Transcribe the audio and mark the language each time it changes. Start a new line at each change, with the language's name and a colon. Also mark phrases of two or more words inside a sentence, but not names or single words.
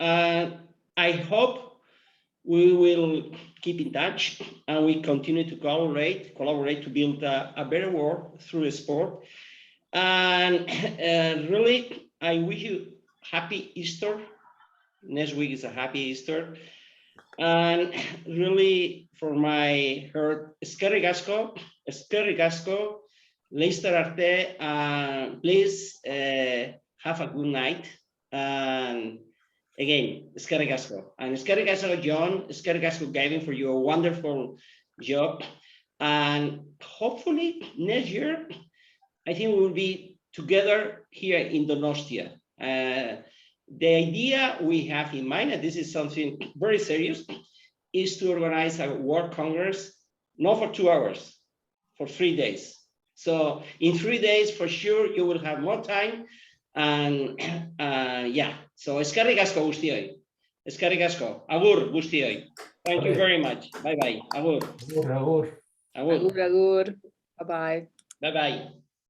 English: I hope we will keep in touch and we continue to collaborate to build a better world through the sport. And really, I wish you happy Easter. Next week is a happy Easter. And really, for my heart,
Basque: eskerrik asko, Later arte,
English: please have a good night. And again,
Basque: eskerrik asko. And eskerrik asko, John, eskerrik asko,
English: Gavin, for your wonderful job. And hopefully next year, I think we will be together here in Donostia. The idea we have in mind, and this is something very serious, is to organize a World Congress, not for 2 hours, for 3 days. So in 3 days, for sure, you will have more time. And yeah, so
Basque: eskerrik asko guztioi. Eskerrik asko. Agur guztioi.
English: Thank you very much. Bye-bye.
Basque: Agur. Agur. Agur. Agur.
English: Bye-bye. Bye-bye.